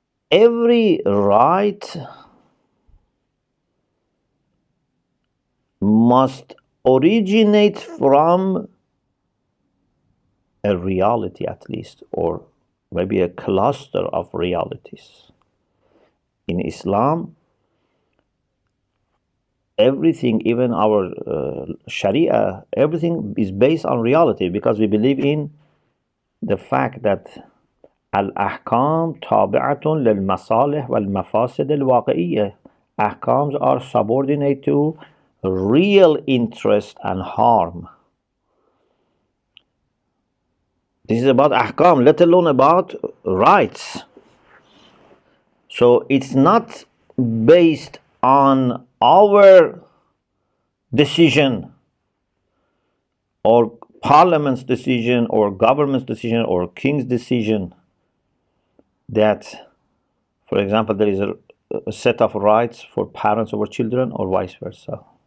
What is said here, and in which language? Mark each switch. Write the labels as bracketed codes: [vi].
[en] Every right must originate from a reality, at least, or maybe a cluster of realities. In Islam, everything, even our Sharia, everything is based on reality, because we believe in the fact that [ar] الأحكام تابعة للمصالح والمفاسد الواقعية. [en] Ahkams are subordinate to real interest and harm. This is about ahkam, let alone about rights. So it's not based on our decision or parliament's decision or government's decision or king's decision that, for example, there is a set of rights for parents over children or vice versa.